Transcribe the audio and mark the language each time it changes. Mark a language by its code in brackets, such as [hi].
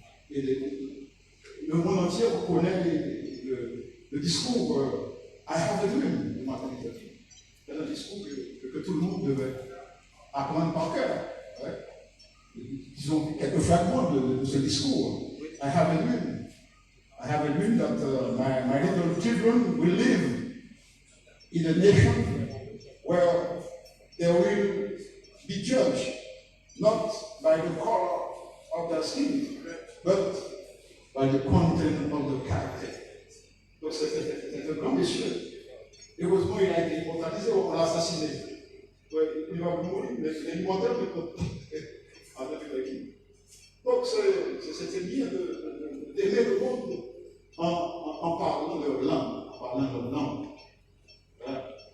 [fr] Et le monde entier connaît le discours [en] I have a dream [fr] de Martin Luther King. C'est un discours que tout le monde devait apprendre par cœur. Disons quelques fragments de ce discours. [en] I have a dream. I have a dream that my little children will live in a nation where they will be judged not by the color of their skin, but by the content of the character. [fr] Donc c'est un grand monsieur. Heureusement, il a été immortalisé, on l'a assassiné. Il va mourir, mais il est immortel avec l'équipe. Donc c'était bien d'aimer le monde en parlant de langue. Voilà.